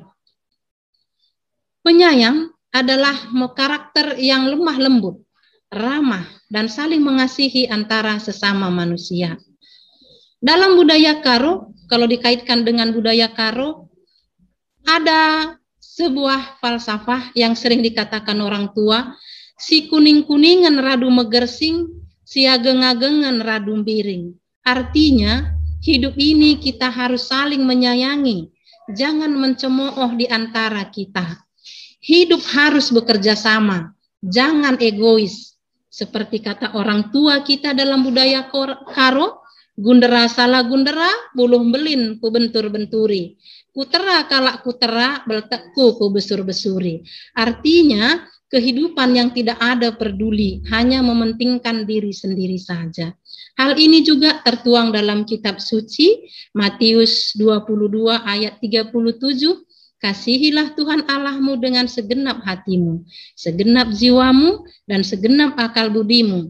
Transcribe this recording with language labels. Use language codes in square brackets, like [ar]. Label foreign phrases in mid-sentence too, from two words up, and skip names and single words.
[id] Penyayang adalah karakter yang lemah lembut, ramah, dan saling mengasihi antara sesama manusia. Dalam budaya Karo, kalau dikaitkan dengan budaya Karo, ada sebuah falsafah yang sering dikatakan orang tua, [btx] si kuning-kuningan radu megersing, si ageng-agengan radu biring. [id] Artinya, hidup ini kita harus saling menyayangi, jangan mencemooh di antara kita. Hidup harus bekerja sama, jangan egois. Seperti kata orang tua kita dalam budaya Karo, [btx] gundera salah gundera, buluh belin ku bentur-benturi. Kutera kalak kutera, beltekku ku besur-besuri. [id] Artinya, kehidupan yang tidak ada peduli, hanya mementingkan diri sendiri saja. Hal ini juga tertuang dalam kitab suci, Matius 22 ayat 37, kasihilah Tuhan Allahmu dengan segenap hatimu, segenap jiwamu, dan segenap akal budimu.